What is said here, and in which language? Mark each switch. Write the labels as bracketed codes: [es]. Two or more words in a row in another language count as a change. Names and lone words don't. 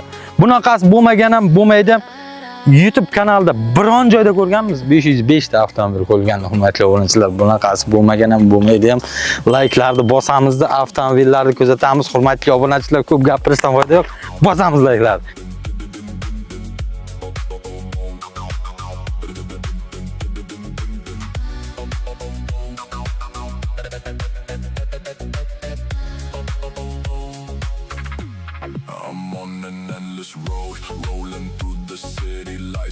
[uz] Bunaqasi bo'lmagan ham, bo'lmaydi ham. YouTube kanalida biron joyda ko'rganmiz, 505 ta avtomobil qo'yilgan, hurmatli obunachilar. Bunaqasi bo'lmagan ham, bo'lmaydi ham. Like'larni bosamizda, avtomobillarni kuzatamiz, hurmatli obunachilar. Ko'p gapirishdan foyda yo'q. Bosamiz like'larni. [en] I'm on an endless road, rolling through the city lights.